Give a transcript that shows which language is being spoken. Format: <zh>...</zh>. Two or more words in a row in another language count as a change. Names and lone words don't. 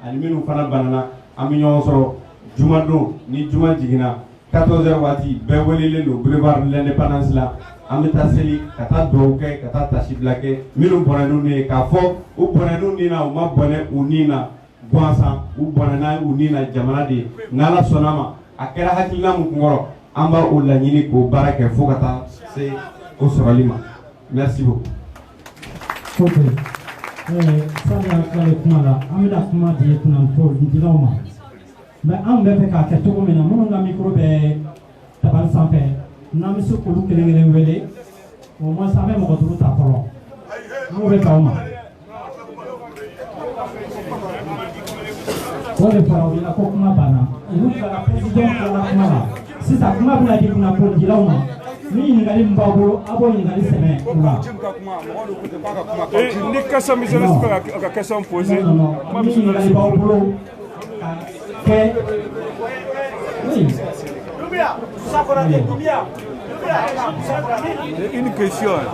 <bm>ani minnu fana banana an bɛ ɲɔgɔn sɔrɔ jumadon ni juma jiginna 14h waati bɛɛ welelen don boulevard de l'indépendance la an bɛ taa seli ka taa dugawu kɛ ka taa tasibila kɛ minnu bɔnɛna u ye k'a fɔ u bɔnɛna u ni na u ma bɔnɛ u ni na gansan u bɔnɛna u ni na jamana de ye n'Ala sɔnna ma a kɛra hakilina mun kun kɔrɔ an b'a o laɲini k'o baara kɛ fo ka taa se o sɔrɔli ma</bm> <fr>merci beaucoup.</fr> <bm>Ok sani an tilale kuma la an bɛna kuma di kunnafonidilaw ma mais an bɛ fɛ k'a kɛ cogo min na minnu ka micro bɛ tabali sanfɛ n'an bɛ se k'olu kelen kelen wele</bm> <fr>au moins</fr> <bm>an bɛ mɔgɔ duuru ta fɔlɔ an bɛ k'aw ma. o de fara u ɲɛna ko kuma banna olu tilala président tilala kuma la sisan kuma bɛna di kunnafonidilaw ma ni ɲininkali min b'aw bolo a b'o ɲininkali sɛmɛ u la. Ni question min</bm> <fr>je laisse faire la question posée.</fr> <bm>Ni ɲininkali b'aw bolo ka kɛ</bm> <fr>Une question.</fr>